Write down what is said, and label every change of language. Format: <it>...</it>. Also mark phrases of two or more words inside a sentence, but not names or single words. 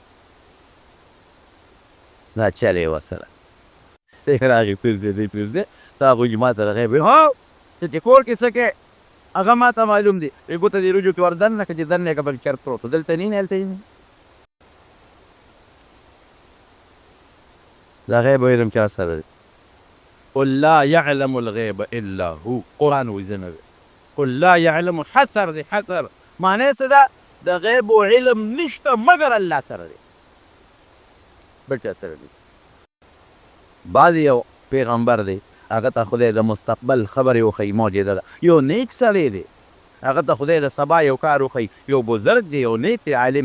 <ps>دا چل یې ورسره راغی پرېږدې تا هغوی ما ته راغی وایي هو ته چې کور کې څه کوې هغه ما ته معلوم دی وایي ګوته دې وریجو کې ور دننه کړه چې دننه یې که بل چرګ پروت و دلته نه ویني هلته ویني د غیب علم چا سره دی</ps> <ar>قل لا يعلم الغیب الا هو</ar> <ps>قرآن وایي زه نه</ps> <ar>قل لا يعلم</ar> <ps>حصر دی حصر معنی څه ده د غیب علم نشته مګر الله سره دی بل چا سره دی بعضې یو پیغمبر دی هغه ته خدای د مستقبل خبرې وښیي معجزه ده یو نیک سړی دی هغه ته خدای د سبا یو کار وښیي یو بزرګ دی یو نیک دی عالم</ps>